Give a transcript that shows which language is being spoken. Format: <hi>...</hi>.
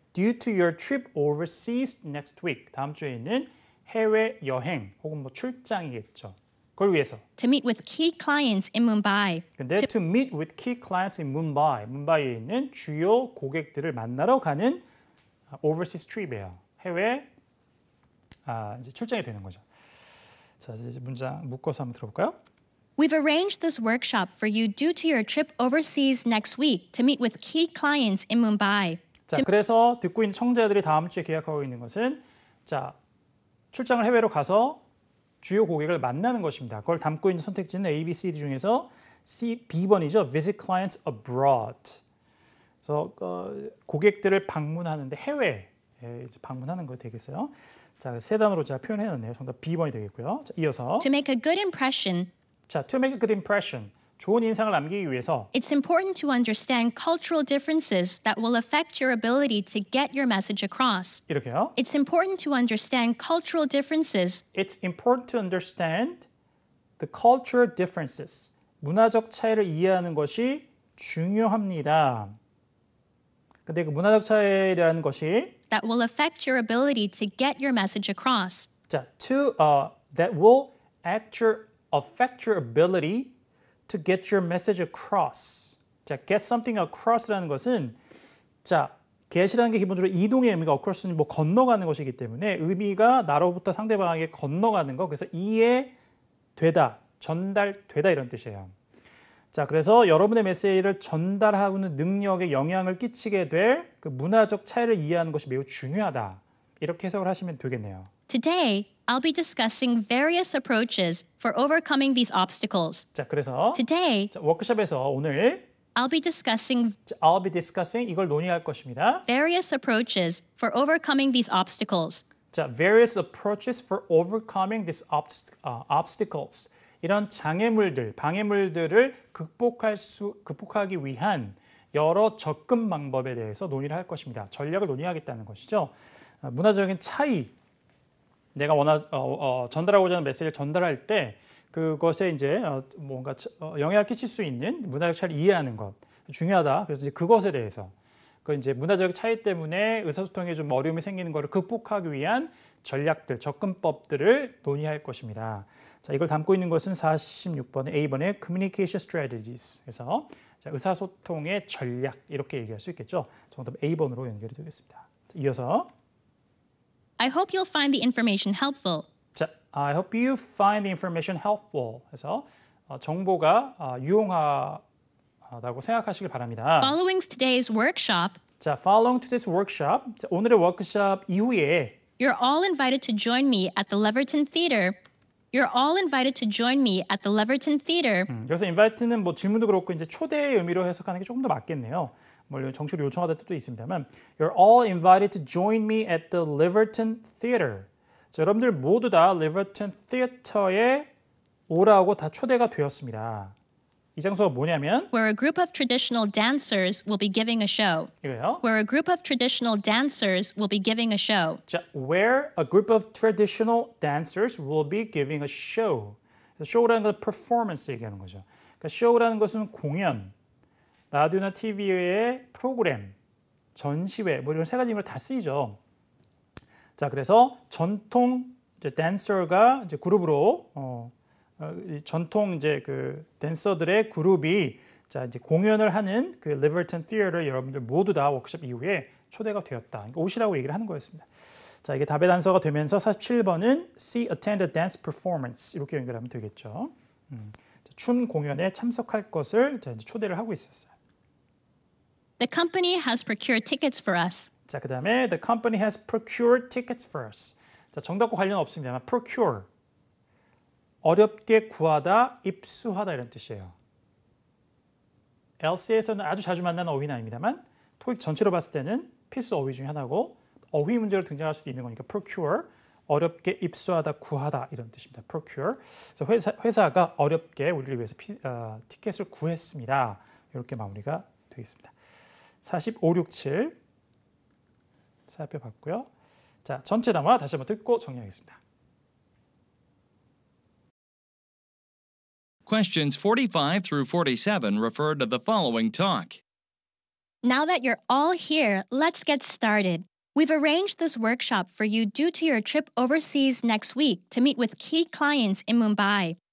<en>Due to your trip overseas next week.</en> <ko>다음 주에 있는 해외 여행 혹은 뭐 출장이겠죠. 그걸 위해서.</ko> <en>To meet with key clients in Mumbai. 근데 to meet with key clients in Mumbai.</en> <ko>문바이에 있는 주요 고객들을 만나러 가는</ko> <en>overseas trip</en> <ko>이에요. 해외 이제 출장이 되는 거죠. 자, 이제 문장 묶어서 한번 들어볼까요?</ko> <en>We've arranged this workshop for you due to your trip overseas next week to meet with key clients in Mumbai.</en> <ko>자, 그래서 듣고 있는 청자들이 다음 주에 계약하고 있는 것은 자, 출장을 해외로 가서 주요 고객을 만나는 것입니다. 그걸 담고 있는 선택지는 A, B, C, D 중에서 B번이죠.</ko> <en>Visit clients abroad.</en> <ko>그래서 고객들을 방문하는데 해외에 방문하는 거 되겠어요. 자, 세 단어로 제가 표현해놨네요. 정답 B번이 되겠고요. 자, 이어서</ko> <en>To make a good impression, 자, to make a good impression.</en> <ko>좋은 인상을 남기기 위해서</ko> <en>it's important to understand cultural differences that will affect your ability to get your message across.</en> <ko>이렇게요.</ko> <en>It's important to understand cultural differences It's important to understand the cultural differences.</en> <ko>문화적 차이를 이해하는 것이 중요합니다. 근데 그 문화적 차이라는 것이</ko> <en>that will affect your ability to get your message across. 자, that will affect your ability to get your message across.</en> <ko>자,</ko> <en>get something across</en> <ko>라는 것은 자, get이라는 게 기본적으로 이동의 의미가 across는 뭐 건너가는 것이기 때문에 의미가 나로부터 상대방에게 건너가는 거. 그래서 이해되다, 전달되다 이런 뜻이에요. 자, 그래서 여러분의 메시지를 전달하는 능력에 영향을 끼치게 될 그 문화적 차이를 이해하는 것이 매우 중요하다. 이렇게 해석을 하시면 되겠네요.</ko> <en>Today, I'll be discussing various approaches for overcoming these obstacles.</en> <ko>자, 그래서</ko> <en>Today,</en> <ko>자, 워크숍에서 오늘</ko> <en>I'll be discussing I'll be discussing</en> <ko>이걸 논의할 것입니다.</ko> <en>various approaches for overcoming these obstacles. 자, various approaches for overcoming these obstacles.</en> <ko>이런 장애물들, 방해물들을 극복하기 위한 여러 접근 방법에 대해서 논의를 할 것입니다. 전략을 논의하겠다는 것이죠. 문화적인 차이, 내가 전달하고자 하는 메시지를 전달할 때 그것에 이제 뭔가 영향을 끼칠 수 있는 문화적 차이를 이해하는 것 중요하다. 그래서 이제 그것에 대해서 그 이제 문화적 차이 때문에 의사소통에 좀 어려움이 생기는 것을 극복하기 위한 전략들, 접근법들을 논의할 것입니다. 자, 이걸 담고 있는 것은 46번의 A번의</ko> <en>Communication Strategies.</en> <ko>그래서 자, 의사소통의 전략 이렇게 얘기할 수 있겠죠. 정답 A번으로 연결이 되겠습니다. 자, 이어서</ko> <en>I hope you'll find the information helpful. 자, I hope you find the information helpful.</en> <ko>그래서 정보가 유용하다고 생각하시길 바랍니다.</ko> <en>Following today's workshop, 자, following today's workshop.</en> <ko>자, 오늘의 워크숍 이후에</ko> <en>you're all invited to join me at the Leverton Theater. You're all invited to join me at the Leverton Theater.</en> <ko>여기서 invite는 뭐 질문도 그렇고 이제 초대의 의미로 해석하는 게 조금 더 맞겠네요. 뭐 정식으로 요청하다 뜻도 있습니다만,</ko> <en>you're all invited to join me at the Leverton Theater.</en> <ko>자, 여러분들 모두 다 Leverton Theater에 오라고 다 초대가 되었습니다. 이 장소가 뭐냐면</ko> <en>Where a group of traditional dancers will be giving a show.</en> <ko>이거예요.</ko> <en>Where a group of traditional dancers will be giving a show. 자, where a group of traditional dancers will be giving a show.</en> <ko>show라는 건 performance 얘기하는 거죠. 그러니까 show라는 것은 공연, 라디오나 TV의 프로그램, 전시회 뭐 이런 세 가지 의미로 다 쓰이죠. 자, 그래서 전통 이제 댄서가 이제 그룹으로 전통 이제 그 댄서들의 그룹이 자 이제 공연을 하는 그 리버턴 티어를 여러분들 모두 다 워크숍 이후에 초대가 되었다. 그러니까 오시라고 얘기를 하는 거였습니다. 자, 이게 답의 단서가 되면서 47번은</ko> <en>see attend a dance performance</en> <ko>이렇게 연결하면 되겠죠. 춤 공연에 참석할 것을 자, 이제 초대를 하고 있었어요.</ko> <en>The company has procured tickets for us. 자, 그다음에 the company has procured tickets for us.</en> <ko>자, 정답과 관련 없습니다만 procure 어렵게 구하다, 입수하다 이런 뜻이에요. LC에서는 아주 자주 만나는 어휘는 아닙니다만 토익 전체로 봤을 때는 필수 어휘 중에 하나고 어휘 문제로 등장할 수도 있는 거니까 procure, 어렵게 입수하다, 구하다 이런 뜻입니다. procure. 그래서 회사가 어렵게 우리를 위해서 티켓을 구했습니다. 이렇게 마무리가 되겠습니다. 45, 67 살펴봤고요. 자, 전체 담화 다시 한번 듣고 정리하겠습니다.</ko> <en>Questions 45 through 47 refer to the following talk. Now that you're all here, let's get started. We've arranged this workshop for you due to your trip overseas next week to meet with key clients in Mumbai.</en>